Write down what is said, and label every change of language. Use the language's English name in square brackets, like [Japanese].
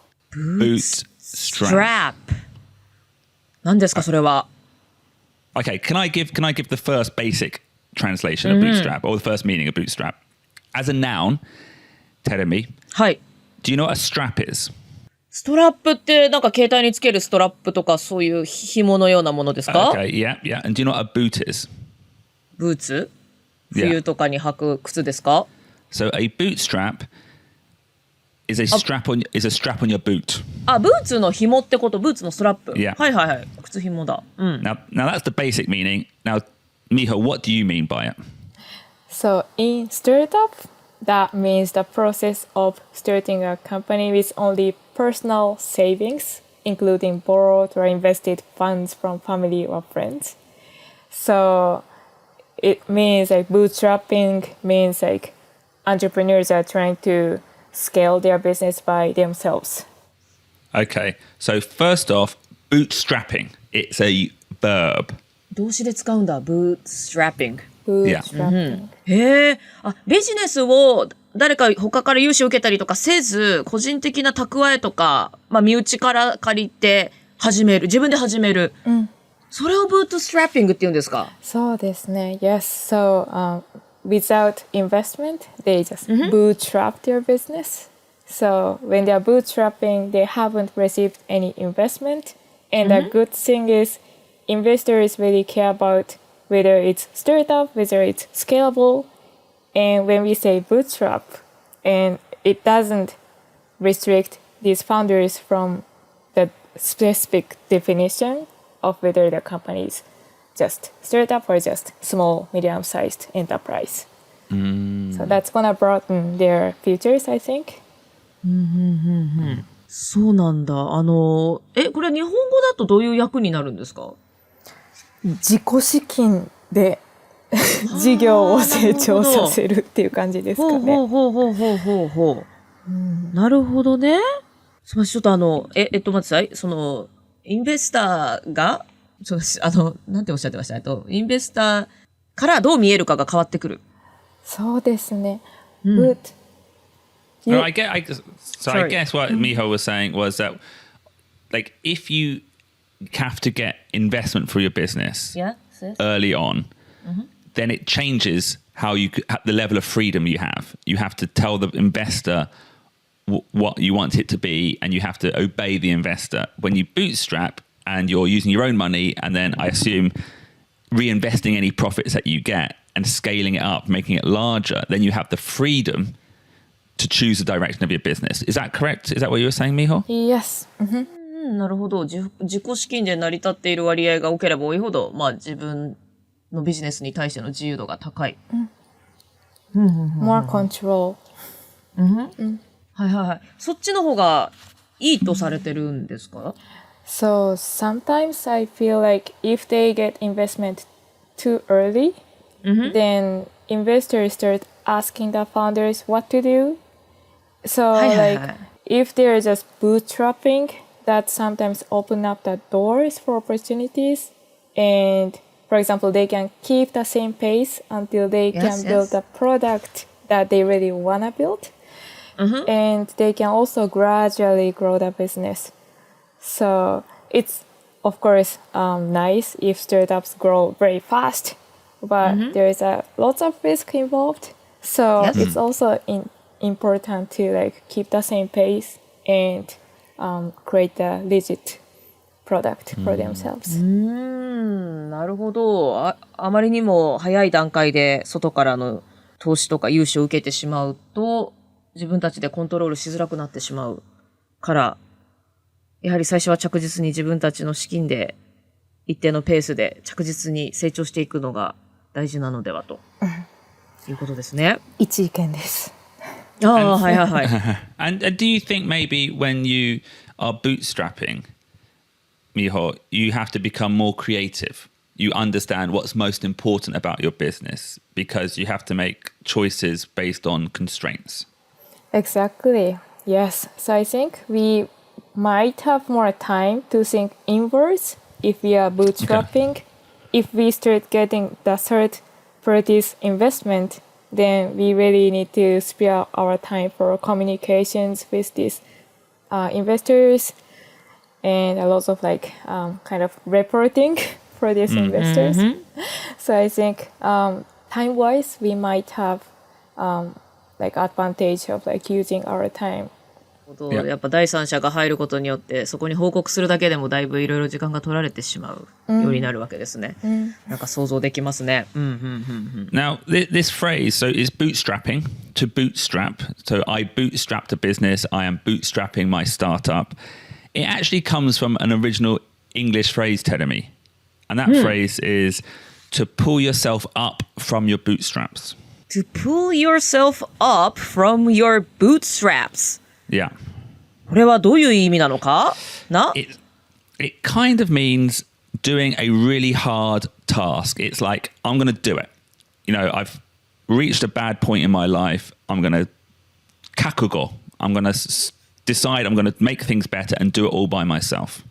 [English] Bootstrap. [Japanese] 何ですかそれは。 [English] Okay, can I give the first basic translation of bootstrap, or the first meaning of bootstrap? As a noun, Terumi, [Japanese] はい。 [English] do you know what a strap is? [Japanese] ストラップってなんか携帯につけるストラップとかそういう紐のようなものですか？ [English] Okay, yeah. And do you know what a boot is? [Japanese] ブーツ？ [English] Yeah. [Japanese] 冬とかに履く靴ですか？ [English] So a bootstrap is a strap on your boot. [Japanese] あ、ブーツの紐ってこと、ブーツのストラップ。 [English] Yeah. [Japanese] はいはいはい。靴紐だ。うん。 [English] Now that's the basic meaning. Now, Miho, what do you mean by it? So in startup, that means the process of starting a company with only personal savings, including borrowed or invested funds from family or friends. So it means like bootstrapping means like entrepreneurs are trying to scale their business by themselves. Okay, so first off, bootstrapping. It's a verb. [Japanese] 動詞で使うんだ。bootstrapping。 [English] Bootstrapping. [Japanese] へえ。あ、ビジネスを誰か他から融資を受けたりとかせず、個人的な蓄えとか、まあ身内から借りて始める。自分で始める。それをブートストラッピングって言うんですか？そうですね。 [English] Yes. So without investment, they just bootstrap their business. So when they are bootstrapping, they haven't received any investment. And the good thing is, investors really care about whether it's startup, whether it's scalable. And when we say bootstrap, and it doesn't restrict these founders from the specific definition of whether the company is just startup or just small, medium-sized enterprise. So that's gonna broaden their futures, I think. [Japanese] そうなんだ。これ日本語だとどういう役になるんですか？自己資金で事業を成長させるっていう感じですかね。ほう。なるほどね。すみません、ちょっと待ってください。インベスターが、なんておっしゃってました？インベスターからどう見えるかが変わってくる。そうですね。 [English] Well, I guess what Miho was saying was that, like, if you have to get investment for your business early on, then it changes how the level of freedom you have. You have to tell the investor what you want it to be, and you have to obey the investor. When you bootstrap and you're using your own money, and then I assume reinvesting any profits that you get and scaling it up, making it larger, then you have the freedom to choose the direction of your business. Is that correct? Is that what you were saying, Miho? Yes. [Japanese] なるほど。自己資金で成り立っている割合が多ければ多いほど、まあ自分のビジネスに対しての自由度が高い。 [English] More control. [Japanese] はい。そっちの方がいいとされてるんですか？ [English] So sometimes I feel like if they get investment too early, then investors start asking the founders what to do. So like if they're just bootstrapping, that sometimes open up the doors for opportunities. And for example, they can keep the same pace until they can build a product that they really want to build. And they can also gradually grow the business. So it's, of course, nice if startups grow very fast, but there is lots of risk involved. So it's also important to like keep the same pace and create a legit product for themselves. [Japanese] なるほど。あまりにも早い段階で外からの投資とか融資を受けてしまうと、自分たちでコントロールしづらくなってしまうから、やはり最初は着実に自分たちの資金で一定のペースで着実に成長していくのが大事なのではということですね。一意見です。ああ、はいはいはい。 [English] And do you think maybe when you are bootstrapping, Miho, you have to become more creative? You understand what's most important about your business because you have to make choices based on constraints. Exactly. Yes. So I think we might have more time to think inwards if we are bootstrapping. Okay. If we start getting the third party's investment, then we really need to spare our time for communications with these investors and a lot of like kind of reporting for these investors. So I think time-wise, we might have like advantage of like using our time. やっぱ第三者が入ることによってそこに報告するだけでもだいぶいろいろ時間が取られてしまうようになるわけですね。なんか想像できますね。 Now, this phrase, so is bootstrapping to bootstrap. So I bootstrapped a business. I am bootstrapping my startup. It actually comes from an original English phrase, Teremi. And that phrase is to pull yourself up from your bootstraps. To pull yourself up from your bootstraps. Yeah. [Japanese] これはどういう意味なのかな [English] It kind of means doing a really hard task. It's like, I'm going to do it. You know, I've reached a bad point in my life. I'm going to kakugo. I'm going to decide I'm going to make things better and do it all by myself.